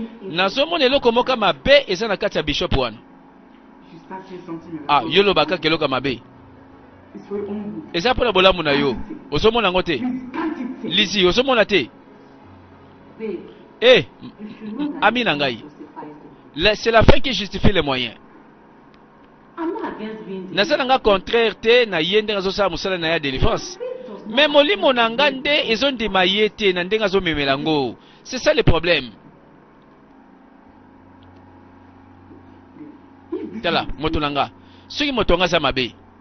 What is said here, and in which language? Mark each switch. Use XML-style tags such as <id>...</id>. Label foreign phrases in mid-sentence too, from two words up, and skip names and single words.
<ln>Nazomona eloko moko mabe eza na kati ya bishop wana. Ah, yo loba kaka eloko mabe. Eza mpona bolamu na yo. Ozomona yango te. Lizi, ozomona te. Eh, m-, m-, ami na ngai.</ln> <fr>La, c'est la fin qui justifie les moyens.</fr> <ln>Naza na nga contraire te na ye ndenge azosala mosala na ye ya délivrance. Mais molimo na nga nde ezondima ye te na ndenge azomemela ngo.</ln> <fr>C'est ça le problème.</fr> <ln>Tala, moto na nga. Soki moto nga aza mabe.</ln>